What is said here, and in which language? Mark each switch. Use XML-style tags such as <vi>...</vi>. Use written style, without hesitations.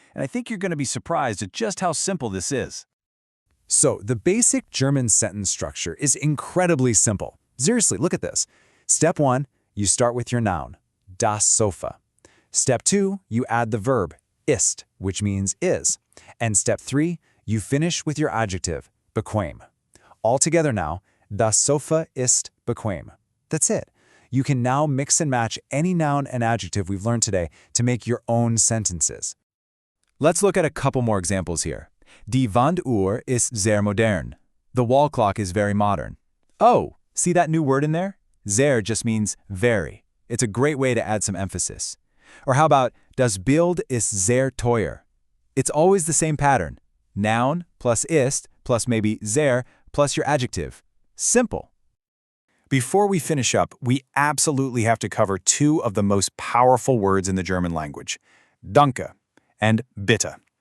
<en>And I think you're going to be surprised at just how simple this is. So, the basic German sentence structure is incredibly simple. Seriously, look at this. Step 1, you start with your noun, das Sofa. Step 2, you add the verb, ist, which means is. And step 3, you finish with your adjective, bequem. All together now,</en> <de>das Sofa ist bequem.</de> <en>That's it. You can now mix and match any noun and adjective we've learned today to make your own sentences. Let's look at a couple more examples here.</en> <de>Die Wanduhr ist sehr modern.</de> <en>The wall clock is very modern. Oh, see that new word in there? Sehr just means very. It's a great way to add some emphasis. Or how about</en> <de>das Bild ist sehr teuer?</de> <en>It's always the same pattern. Noun plus ist plus maybe sehr plus your adjective. Simple. Before we finish up, we absolutely have to cover two of the most powerful words in the German language, Danke and Bitte.</en>